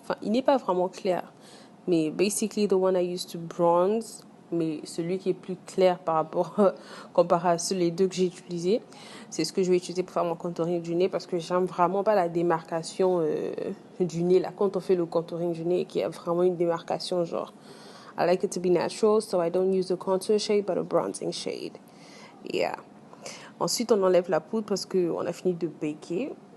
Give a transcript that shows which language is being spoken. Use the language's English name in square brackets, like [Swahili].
[French] Enfin, il n'est pas vraiment clair, mais [English] basically the one I used to bronze, [French] mais celui qui est plus clair par rapport comparé à les deux que j'ai utilisés. C'est ce que je vais utiliser pour faire mon contouring du nez parce que j'aime vraiment pas la démarcation du nez là quand on fait le contouring du nez, qu'il y a vraiment une démarcation genre. [English] I like it to be natural, so I don't use a contour shade but a bronzing shade. Yeah. [French] Ensuite, on enlève la poudre parce qu'on a fini de baker.